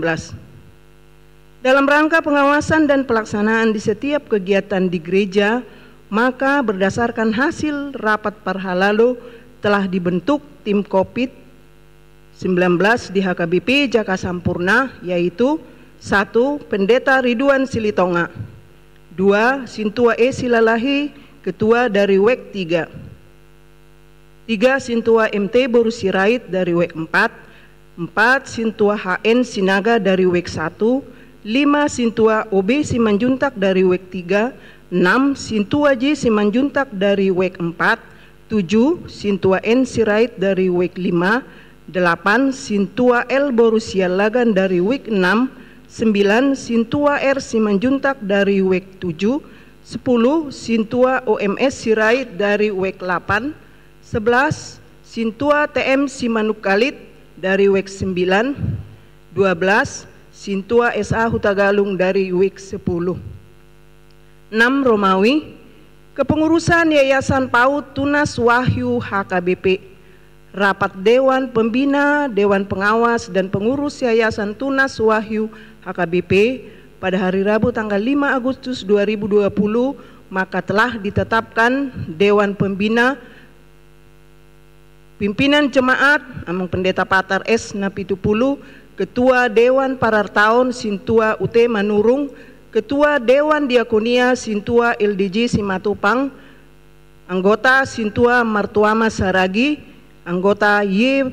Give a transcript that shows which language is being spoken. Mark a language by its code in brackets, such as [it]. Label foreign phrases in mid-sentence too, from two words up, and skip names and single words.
[id] Dalam rangka pengawasan dan pelaksanaan di setiap kegiatan di gereja, maka berdasarkan hasil rapat Parhalalo telah dibentuk tim COVID-19 di HKBP Jaka Sampurna, yaitu 1. Pendeta Ridwan Silitonga. 2. Sintua E. Silalahi, Ketua dari WEK 3. 3. Sintua MT Boru Sirait dari WEK 4. 4. Sintua HN Sinaga dari WEK 1. 5. Sintua OB Simanjuntak dari WEK 3. 6. Sintua J Simanjuntak dari WEK 4. 7. Sintua N Sirait dari WEK 5. 8. Sintua L Boru Sialagan dari WEK 6. 9. Sintua R Simanjuntak dari WEK 7. 10. Sintua OMS Sirait dari WEK 8. 11. Sintua TM Simanukalit dari WEK 9. 12. Sintua SA Hutagalung dari WIK 10. 6 Romawi, Kepengurusan Yayasan PAUD Tunas Wahyu HKBP, Rapat Dewan Pembina, Dewan Pengawas dan Pengurus Yayasan Tunas Wahyu HKBP pada hari Rabu tanggal 5 Agustus 2020, maka telah ditetapkan Dewan Pembina, Pimpinan Jemaat Amang Pendeta Patar S. Napitupulu, Ketua Dewan Parartaon Sintua UT Manurung, Ketua Dewan Diakonia Sintua LDJ Simatupang, anggota Sintua Martuama Saragi, anggota Y.